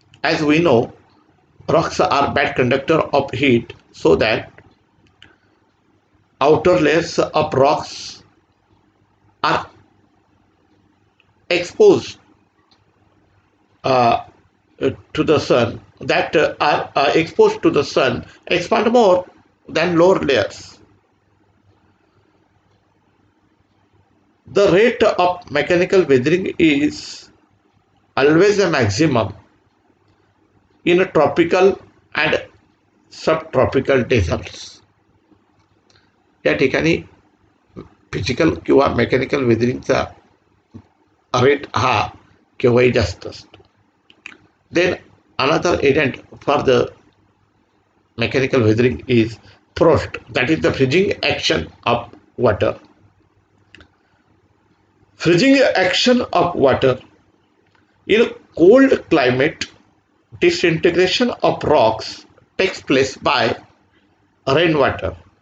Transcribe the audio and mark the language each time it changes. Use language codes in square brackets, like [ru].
[en] As we know, rocks are bad conductor of heat, so that outer layers of rocks are exposed to the sun, that are exposed to the sun expand more than lower layers. The rate of mechanical weathering is always a maximum in tropical and subtropical deserts. [mr] या ठिकाणी physical किंवा mechanical वेदरिंगचा rate हा केव्हाही जास्त असतो. [en] Then another agent for the mechanical weathering is frost, that is the freezing action of water. Freezing action of water. In a cold climate, disintegration of rocks takes place by rainwater.